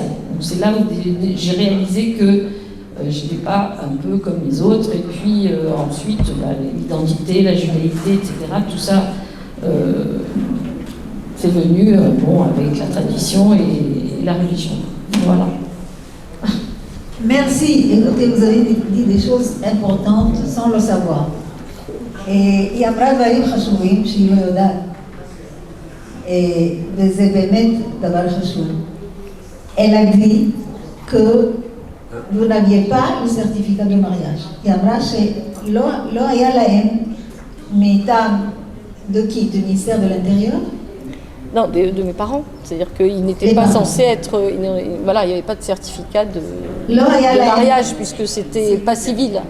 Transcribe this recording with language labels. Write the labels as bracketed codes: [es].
[fr] Donc c'est là où j'ai réalisé que je n'étais pas un peu comme les autres, et puis ensuite l'identité, la judaïté, etc., tout ça c'est venu avec la tradition et la religion. Voilà. Merci. Écoutez, vous avez dit des choses importantes sans le savoir. [he] היא אמרה דברים חשובים שהיא לא יודעת. וזה באמת דבר חשוב. [fr] Elle a dit que vous n'aviez pas le certificat de mariage. [he] היא אמרה שלא היה להם מטעם [fr] de qui? Du ministère de l'Intérieur? Non, de mes parents. C'est-à-dire qu'ils n'étaient pas censés être... Voilà, il n'y avait pas de certificat de mariage puisque c'était pas civil.